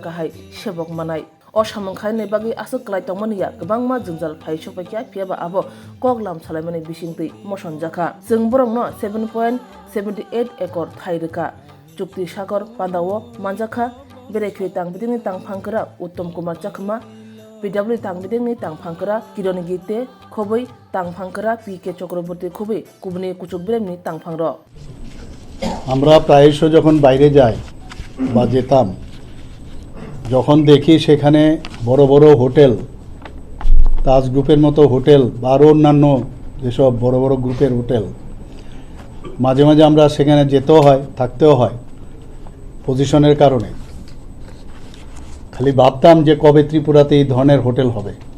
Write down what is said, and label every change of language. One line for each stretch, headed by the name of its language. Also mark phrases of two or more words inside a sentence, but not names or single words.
Kok Borok: kahai sebok manai o samangkhai ne bagi asuk klai tongmaniya kwbangma jungjal phai sopakya phiaba abo koklam salaimani bisingti mosonjaka jeng borong no 7.78 ekor thairika chukti sakor pandawo manjaka berekhi tangbidini tangphangkra Uttom Kumar Chakma PW tangbidini tangphangkra Kironi Gite khoboi tangphangkra PK Chakraborty khoboi kubni kuchuk bremni tangphangro
Bangla: আমরা প্রায়শ যখন বাইরে যাই বা যেতাম যখন দেখি সেখানে বড় বড় হোটেল তাজ গ্রুপের মতো হোটেল বা আরও অন্যান্য যেসব বড় বড় গ্রুপের হোটেল মাঝে মাঝে আমরা সেখানে যেতেও হয় থাকতেও হয় পজিশনের কারণে খালি ভাবতাম যে কবে ত্রিপুরাতে এই ধরনের হোটেল হবে